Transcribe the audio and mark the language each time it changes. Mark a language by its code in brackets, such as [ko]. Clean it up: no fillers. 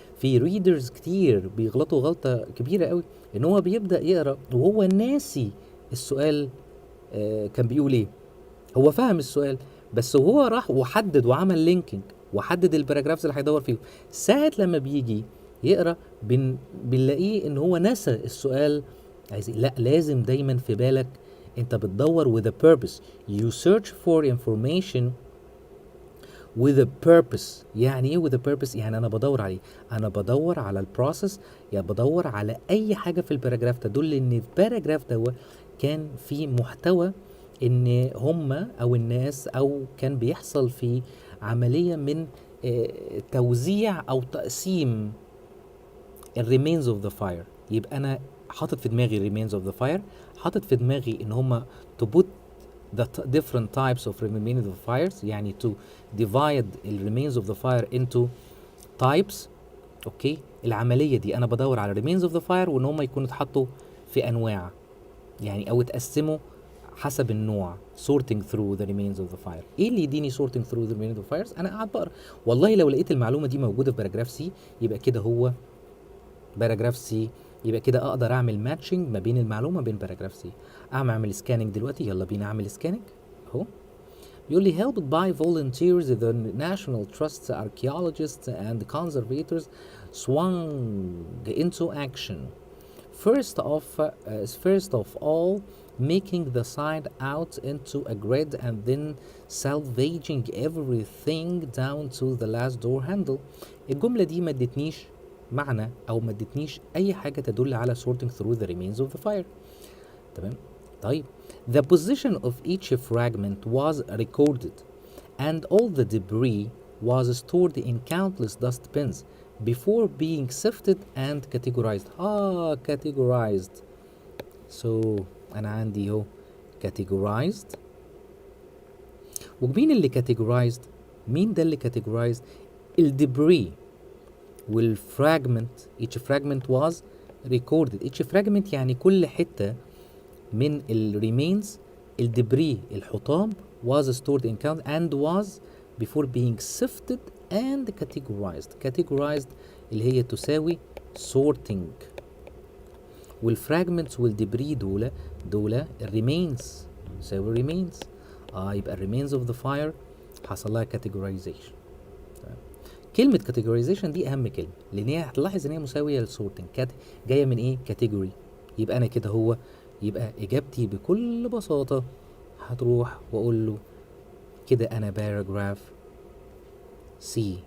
[ar] في ريدرز كتير بيغلطوا غلطه كبيره قوي، ان هو بيبدا يقرا وهو ناسي السؤال كان بيقول ايه. هو فهم السؤال بس وهو راح وحدد وعمل لينكينج وحدد الباراجرافز اللي هيدور فيه، ساعة لما بيجي يقرا بنلاقيه ان هو نسى السؤال عايز لا، لازم دايما في بالك انت بتدور [en] with a purpose. you search for information with a purpose. [ar] يعني ايه [en] with a purpose؟ [ar] يعني انا بدور عليه، انا بدور على البروسيس، يا بدور على اي حاجه في الباراجراف تدل ان الباراجراف ده كان فيه محتوى، ان هم او الناس او كان بيحصل فيه عمليه من توزيع او تقسيم الريمينز اوف ذا فاير. يبقى انا حاطط في دماغي الريمينز اوف ذا فاير، حاطط في دماغي ان هم [en] to put the different types of remains of fires، [ar] يعني [en] to divide the remains of the fire into types. [ar] اوكي، العمليه دي انا بدور على [en] remains of the fire [ar] وان هم يكونوا اتحطوا في انواع، يعني او اتقسموا حسب النوع [en] sorting through the remains of the fire. [ar] ايه اللي يديني [en] sorting through the remains of the fires؟ [ar] انا قاعد بقرا، والله لو لقيت المعلومه دي موجوده في باراجراف سي يبقى كده هو باراجراف سي، يبقى كده اقدر اعمل ماتشنج ما بين المعلومه بين باراجراف سي. اعمل سكاننج دلوقتي، يلا بينا اعمل سكاننج اهو. بيقول لي [en] helped by volunteers the National Trust's archaeologists and conservators swung into action. First of all, making the site out into a grid and then salvaging everything down to the last door handle. [ar] الجملة دي ما ادتنيش معنى او ما ادتنيش اي حاجة تدل على [en] sorting through the remains of the fire. [ar] تمام. طيب [en] the position of each fragment was recorded and all the debris was stored in countless dustbins before being sifted and categorized. categorized. So [ar] انا عندي اهو [en] categorized. [ar] ومين اللي [en] categorized؟ [ar] مين ده اللي categorized؟ الدبري والفراجمنت. [en] each fragment was recorded. each fragment [ar] يعني كل حتة من الريمينز الدبري الحطام [en] was stored in count and was before being sifted and categorized [ar] اللي هي تساوي [en] sorting. [ar] والفراجمنتس والدبري دول الريمينز يساوي remains. يبقى [en] remains of the fire [ar] حصل لها [en] categorization. [ar] كلمة categorization دي أهم كلمة، لأن هي هتلاحظ إن هي مساوية للsorting. جاية من إيه؟ category. يبقى أنا كده هو، يبقى إجابتي بكل بساطة هتروح وأقول له كده أنا باراجراف سي.